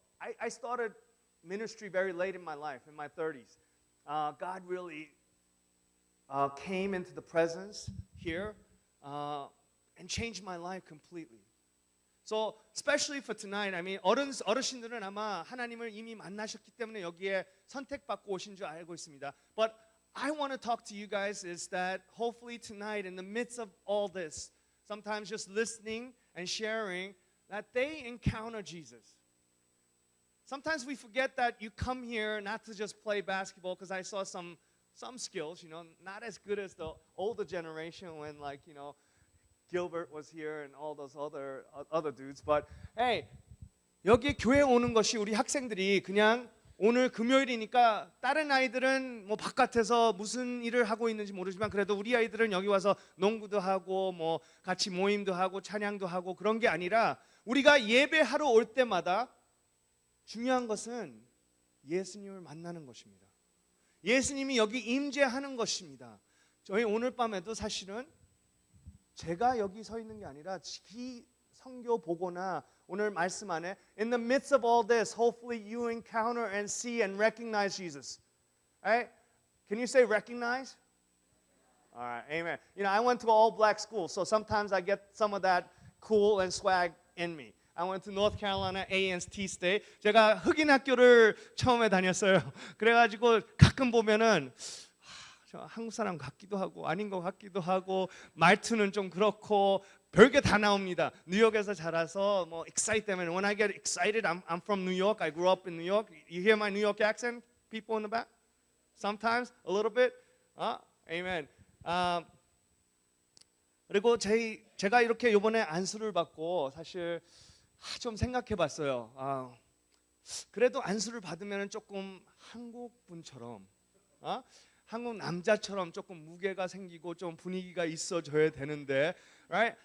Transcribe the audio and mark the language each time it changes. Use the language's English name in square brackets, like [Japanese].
[English] I started ministry very late in my life, in my 30s. God really came into the presence here and changed my life completely. So especially for tonight, I mean [Korean] 어르신들은 아마 하나님을 이미 만나셨기 때문에 여기에 선택받고 오신 줄 알고 있습니다. [English] But I want to talk to you guys is that hopefully tonight in the midst of all this, sometimes just listening and sharing, that they encounter Jesus. Sometimes we forget that you come here not to just play basketball, because I saw some skills, not as good as the older generation when Gilbert was here and all those other dudes. [Korean] But hey, 여기 교회 오는 것이 우리 학생들이 그냥 오늘 금요일이니까 다른 아이들은 뭐 바깥에서 무슨 일을 하고 있는지 모르지만 그래도 우리 아이들은 여기 와서 농구도 하고 뭐 같이 모임도 하고 찬양도 하고 그런 게 아니라 우리가 예배하러 올 때마다 중요한 것은 예수님을 만나는 것입니다. 예수님이 여기 임재하는 것입니다. 저희 오늘 밤에도 사실은 제가 여기 서 있는 게 아니라 이 성교 보거나 오늘 말씀 안에 [English] in the midst of all this, hopefully you encounter and see and recognize Jesus. Right? Can you say recognize? All right, amen. I went to an all-black school, so sometimes I get some of that cool and swag in me. I went to North Carolina A&T State. [Korean] 제가 흑인 학교를 처음에 다녔어요. 그래가지고 가끔 보면은 저 한국 사람 같기도 하고 아닌 것 같기도 하고 말투는 좀 그렇고 별게 다 나옵니다. 뉴욕에서 자라서 뭐 [English] excited 때문에 when I get excited, I'm from New York. I grew up in New York. You hear my New York accent, people in the back? Sometimes a little bit. Amen. [Korean] 그리고 제가 이렇게 이번에 안수를 받고 사실 좀 생각해봤어요. 그래도 안수를 받으면 조금 한국 분처럼, 한국 남자처럼 조금 무게가 생기고 좀 분위기가 있어져야 되는데, right?